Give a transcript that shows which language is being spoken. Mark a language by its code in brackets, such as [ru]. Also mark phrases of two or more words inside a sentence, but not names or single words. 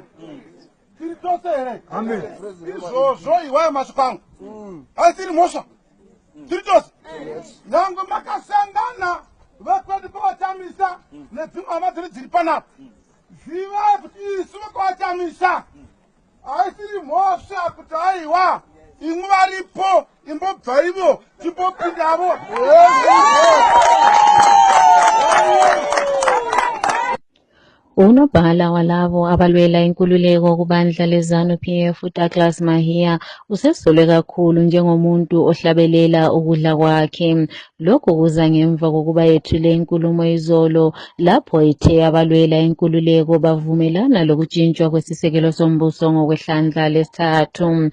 [sn] tiri tose here izvozvo iwayo masviko angu asi tiri mhosva tiri tose nyange makasangana vekwedu kwavachamisa nedzimwe hama dziri dziri panapa zivai kuti isu vekwavachamisa haisiri mhosva kuti aiwa imwe varipo imbobva ivo timbopindavo [nd] Unobhala walabo abalwela inkululeko kubandla leZANU-PF uDouglas Mahiya usesolwe kakhulu njengomuntu ohlabelela ukudla kwakhe. Lokhu kuza ngemva kokuba yethule inkulumo izolo lapho ethe abalwela inkululeko bavumelana lokujintshwa kwesisekelo sombuso ngokwehlandla lesithathu.